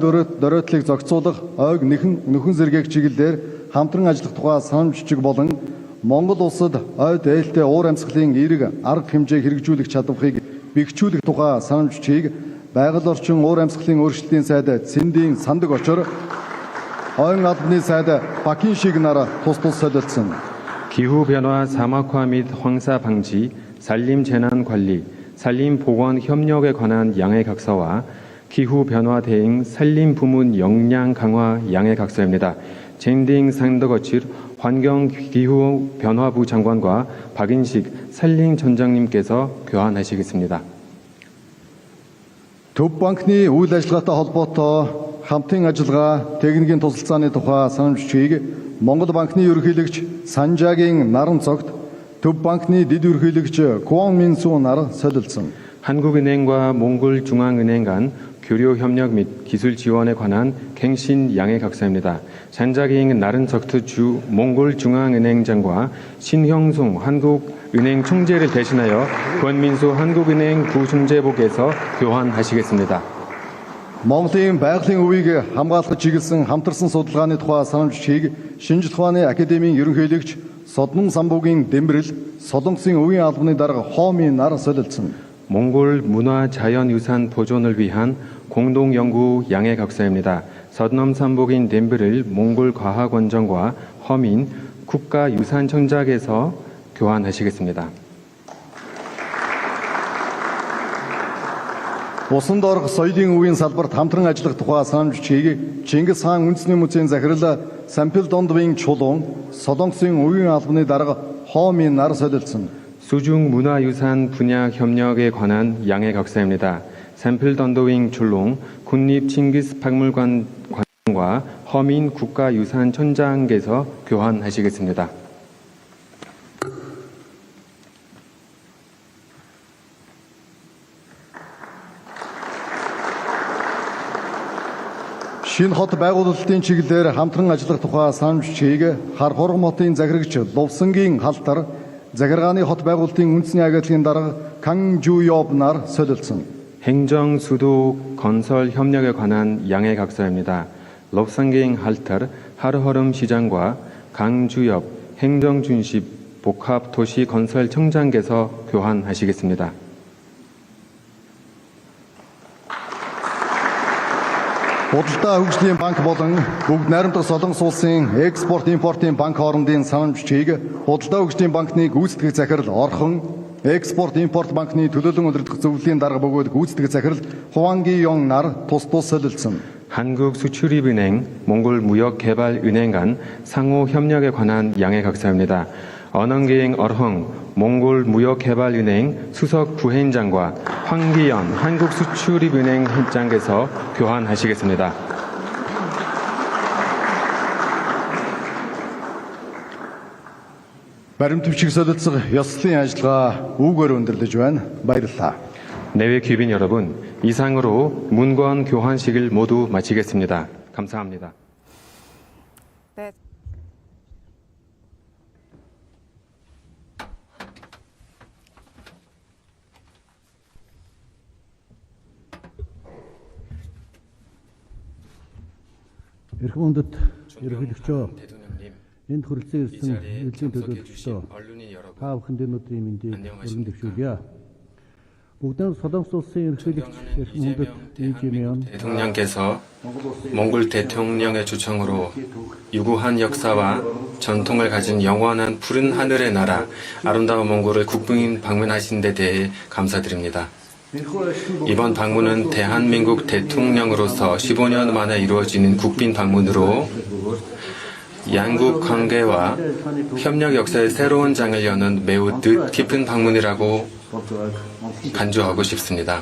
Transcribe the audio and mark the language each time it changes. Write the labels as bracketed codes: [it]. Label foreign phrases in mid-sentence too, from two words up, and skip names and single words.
[mn] дөрөөдлийг зохицуулах, ойг нөхөн зэргийг чиглэлээр хамтран ажиллах тухай санамж бичиг болон Монгол улсад ой дээлтэй уур амьсгалын эерэг арга хэмжээг хэрэгжүүлэх чадварыг бэхжүүлэх тухай санамж бичгийг байгаль орчин уур амьсгалын өөрчлөлтийн сайд Цэндийн Сандаг очор, ойн албаны сайд Бакин Шигнаар тус солилцсон. [ko] 기후변화 사막화 및 황사 방지, 산림 재난 관리, 산림 보건 협력에 관한 양해 각서와 기후변화 대응 산림 부문 역량 강화 양해 각서입니다. 젠딩 상더거칠 환경기후변화부 장관과 박인식 산림청장님께서 교환하시겠습니다. [mn] Төв банкны үйл ажиллагаатай холбоотой хамтын ажиллагаа техникийн тусалцааны тухай санамж бичгийг Монгол банкны ерөнхийлөгч Санжаагийн наран цогт Төв банкны дэд ерөнхийлөгч Куан Минсунаар солилцсон. [ko] 한국은행과 몽골중앙은행 간 교류 협력 및 기술 지원에 관한 갱신 양해 각서입니다. 잔자기잉 나른석트 주 몽골중앙은행장과 신형송 한국은행 총재를 대신하여 권민수 한국은행 부총재복에서 교환하시겠습니다. [mn] Монголын байгалийн үеийг хамгаалах чиглэсэн хамтарсан судалгааны тухай санамж бичгийг Шинжлэх ухааны академийн ерөнхийлөгч Соднон самбуугийн Дэмбэрэл, Солонгосын үеийн албаны дарга Хооминаар солилцсон. [ko] 몽골 문화자연유산 보존을 위한 공동연구 양해 각서입니다. 서넘삼복인 덴브를 몽골과학원정과 허민 국가유산청장에서 교환하시겠습니다. [mn] Усан доорх соёлын үеийн салбарт хамтран ажиллах тухай санамж бичгийг Чингис хаан үндэсний музейн захирал Сампил Дондвын Чулуун, Солонгосын үеийн албаны дарга Хооминаар солилцсон. [ko] 수중 문화유산 분야 협력에 관한 양해 각서입니다. 샘플 던더윙 줄롱 국립 칭기스 박물관과 허민 국가유산청장께서 교환하시겠습니다. [mn] Шинэ хот байгуулалтын чиглэлээр хамтран ажиллах тухай санамж бичгийг Хар хоргон хотын захирагч Лувсангийн халтар захиргааны хот байгуулалтын үндэсний агентлагийн дарга Кан Жуёбнаар солилцсон. [ko] 행정 수도 건설 협력에 관한 양해 각서입니다. 럽상갱 할터 하르허름 시장과 강주엽 행정준십 복합도시건설청장께서 교환하시겠습니다. [mn] Худалдаа хөгжлийн банк болон бүгд найрамдах Солонгос улсын экспорт импортын банк хоорондын санамж бичгийг худалдаа хөгжлийн банкны гүйцэтгэх захирал Орхон, экспорт импорт банкны төлөөлөн удирдах зөвлөлийн дарга бөгөөд гүйцэтгэх захирал Хуанги 용 нар тус солилцсон. [ko] 한국수출입은행, 몽골무역개발은행 간 상호 협력에 관한 양해 각서입니다. 언언기행 얼헝 몽골무역개발은행 수석 부회장과 황기연 한국수출입은행 회장께서 교환하시겠습니다. [mn] Баримт бичиг солилцох ёслолын ажиллагаа үүгээр өндөрлөж байна. Баярлалаа. [ko] 내외 귀빈 여러분, 이상으로 문건 교환식을 모두 마치겠습니다. 감사합니다. 네. [mn] Эрхэм хүндэт ерөнхийлөгчөө [ko] 대통령님, [mn] энд хүрэлцэн [ko] 이 [mn] ирсэн [ko] 자리에 [mn] элчийн [ko] 참석해 [mn] төлөөлөгчдөө [ko] 주신 언론인 여러분, [mn] та бүхэнд өнөөдрийн мэндийг [ko] 안녕하십니까? [mn] өргөн дэвшүүлье. Бүгдээ Солонгос улсын ерөнхийлөгч эрхэм хүндэт Ижимyon [ko] 대통령께서 몽골 대통령의 초청으로 유구한 역사와 전통을 가진 영원한 푸른 하늘의 나라 아름다운 몽골을 국빈 방문하신 데 대해 감사드립니다. 이번 방문은 대한민국 대통령으로서 15년 만에 이루어지는 국빈 방문으로 양국 관계와 협력 역사의 새로운 장을 여는 매우 뜻깊은 방문이라고 간주하고 싶습니다.